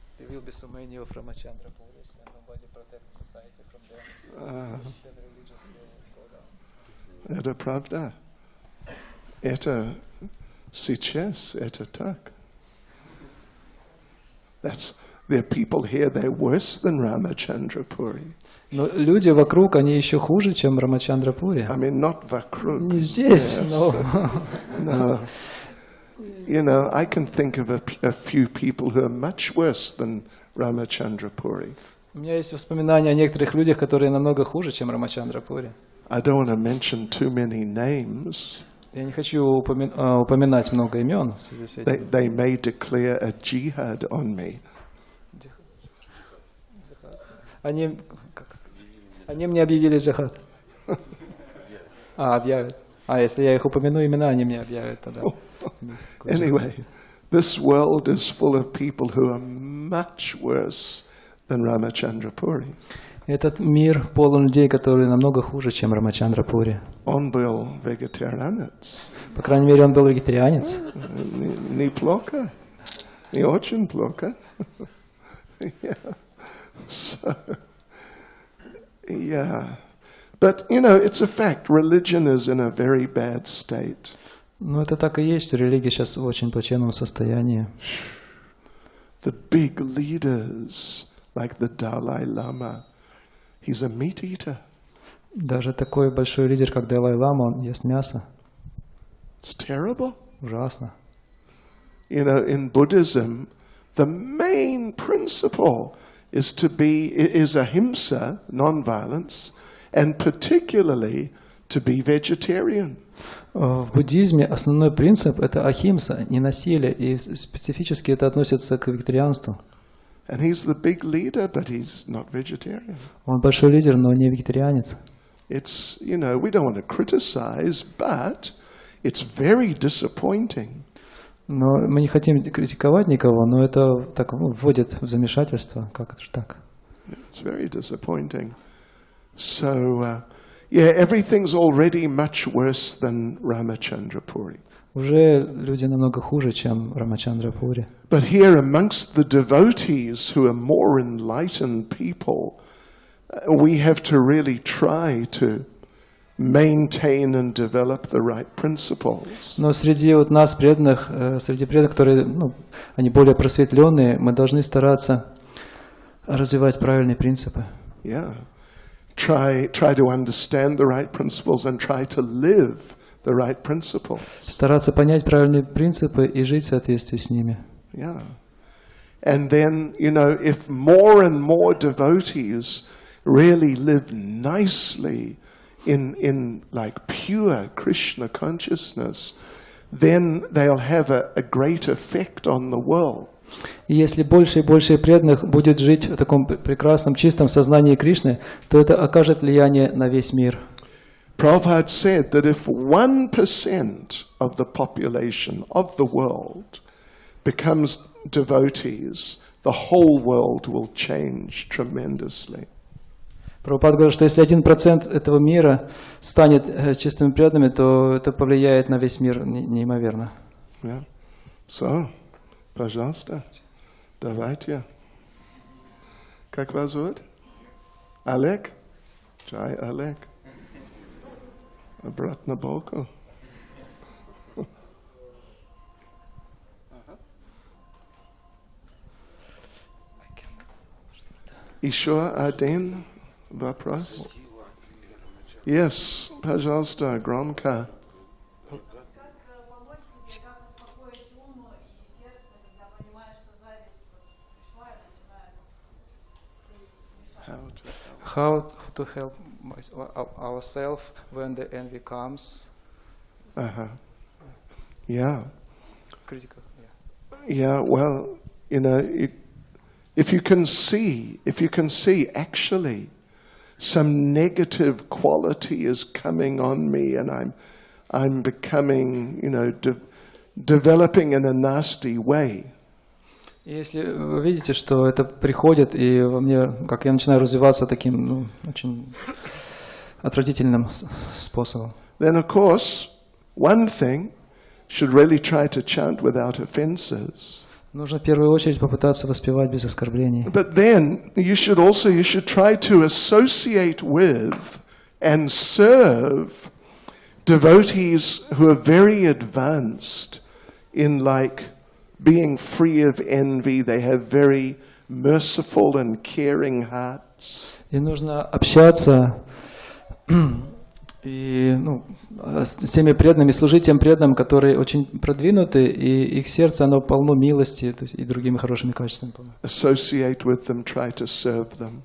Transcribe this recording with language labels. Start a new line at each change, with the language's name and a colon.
English: Will be so many of Ramachandra Puris and nobody protects society from them. Then religious will go down.
Russian: Это правда. Это сейчас, это так.
English: There are people here, they're worse than Ramachandra Puri.
Russian: Но люди вокруг, они еще хуже, чем Рамачандра Пури.
English: I mean, not
Russian: вокруг. Не здесь, но...
English: No. You know, I can think of a few people who are much worse than Ramachandra Puri.
Russian: У меня есть воспоминания о некоторых людях, которые намного хуже, чем Рамачандра Пури.
English: I don't want to mention too many names.
Russian: Я не хочу упоминать много имен в связи с этим.
English: They may declare a jihad on me.
Russian: Они мне объявили джихад. Объявят. Если я их упомяну имена, они мне объявят тогда.
English: Anyway, this world is full of people who are much worse than Ramachandra Puri.
Russian: Этот мир полон людей, которые намного хуже, чем Рамачандра Пури. Он был вегетарианец. По крайней мере, он был вегетарианец. Неплохо. Не очень плохо.
English: So, yeah. But, you know, it's a fact. Religion is in a very bad state.
Russian: Ну, это так и есть, что религия сейчас в очень плачевном состоянии.
English: The big leaders, like the Dalai Lama, he's a meat eater.
Russian: Даже такой большой лидер, как Далай-лама, он ест мясо.
English: It's terrible.
Russian: Ужасно.
English: You know, in Buddhism, the main principle is ahimsa, non-violence, and particularly to be vegetarian.
Russian: В буддизме основной принцип – это ахимса, ненасилие, и специфически это относится к вегетарианству.
English: And he's the big leader, but he's not vegetarian.
Russian: Он большой лидер, но не вегетарианец.
English: It's, you know, we don't want to criticize, but it's very disappointing.
Russian: Но мы не хотим критиковать никого, но это так вводит в замешательство. Как это же так?
English: It's very disappointing. So, yeah, everything's already much worse than Ramachandra Puri.
Russian: Уже люди намного хуже, чем Рамачандра Пури.
English: But here amongst the devotees who are more enlightened people, we have to really try to maintain and develop the right principles.
Russian: Но среди вот нас, преданных, которые, они более просветленные, мы должны стараться развивать правильные принципы.
English: Yeah. Try to understand the right principles and try to live the right principles.
Russian: Стараться понять правильные принципы и жить в соответствии с ними.
English: Yeah. And then, if more and more devotees really live nicely in like pure Krishna consciousness, then they'll have a great effect on the world.
Russian: И если больше и больше преданных будет жить в таком прекрасном, чистом сознании Кришны, то это окажет влияние на весь мир.
English: Prabhupada said that if 1% of the population of the world becomes devotees, the whole world will change tremendously.
Russian: Прабхупада говорит, что если 1% этого мира станет чистыми преданными, то это повлияет на весь мир неимоверно.
English: Yeah. So,
Russian: пожалуйста, давайте. Как вас зовут? Олег? Чай, Олег. Обратно боку. Еще один вопрос?
English: Yes,
Russian: пожалуйста, громко. Как помочь себе, как успокоить ум и сердце, когда понимаешь, что зависть пришла и начинает мешать?
English: How to help ourselves when the envy comes? Yeah. Critical. Yeah, well, if you can see actually some negative quality is coming on me and I'm becoming, developing in a nasty way.
Russian: Если вы видите, что это приходит, и во мне, как я начинаю развиваться таким, очень отвратительным способом.
English: Then, of course, one thing should really try to chant without offenses.
Russian: Нужно в первую очередь попытаться воспевать без оскорблений.
English: But then you should try to associate with and serve devotees who are very advanced in like being free of envy. They have very merciful and caring hearts.
Russian: И нужно общаться и с теми преданными, служить тем преданным, которые очень продвинуты, и их сердце, оно полно милости, то есть и другими хорошими качествами.
English: Associate with them, try to serve them.